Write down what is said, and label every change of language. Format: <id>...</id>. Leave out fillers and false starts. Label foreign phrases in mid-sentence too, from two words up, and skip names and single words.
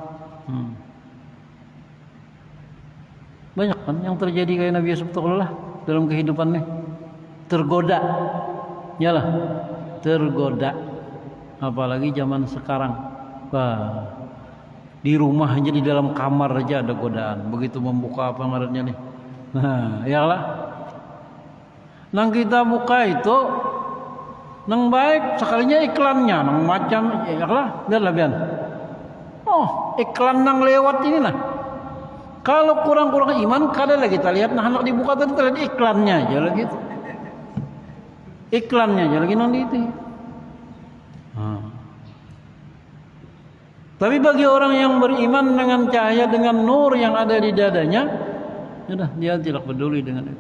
<id>Banyak kan yang terjadi kayak Nabi Yusuf dalam kehidupannya, tergoda, nyalah, tergoda. Apalagi zaman sekarang, di rumah aja, di dalam kamar aja ada godaan. Begitu membuka apa ngarannya nih, nah ya lah, nang kita buka itu nang baik sekalinya iklannya nang macam, ya lah, biar Oh, iklan nang lewat ini nah. Kalau kurang-kurang iman, kadang lagi kita lihat nah anak dibuka tadi kita lihat iklannya aja lagi itu. Iklannya aja lagi nanti itu. Tapi bagi orang yang beriman dengan cahaya, dengan nur yang ada di dadanya, sudah dia tidak peduli dengan itu.</id>